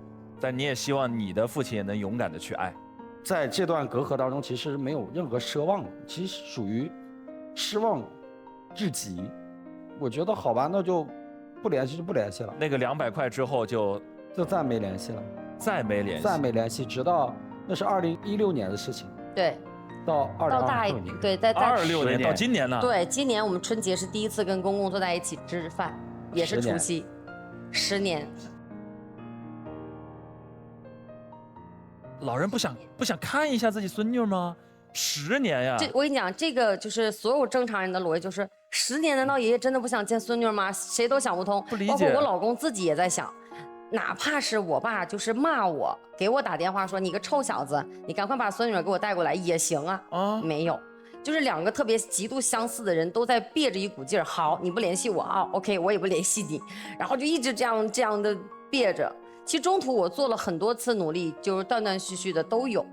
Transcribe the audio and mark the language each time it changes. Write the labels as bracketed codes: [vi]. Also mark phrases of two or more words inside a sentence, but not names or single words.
[zh] 但你也希望你的父親也能勇敢的去愛。在這段隔閡當中，其實沒有任何奢望，其實屬於失望至極。我覺得好吧，那就不聯繫就不聯繫了。那個200塊之後就再沒聯繫了，再沒聯繫，直到那是2016年的事情。對。到2026年，對，在 26年到今年了。對，今年我們春節是第一次跟公公坐在一起吃飯，也是除夕，10年。老人不想看一下自己孫女嗎？10年呀！我跟你講，這個就是所有正常人的邏輯，就是10年，難道爺爺真的不想見孫女嗎？誰都想不通，不理解。包括我老公自己也在想。哪怕是我爸就是罵我，給我打電話說你個臭小子，你趕快把孫女兒給我帶過來也行啊。沒有，就是2個特別極度相似的人都在憋着一股勁兒。好，你不聯繫我啊，OK，我也不聯繫你，然後就一直這樣的憋着。其實中途我做了很多次努力，就是斷斷續續的都有。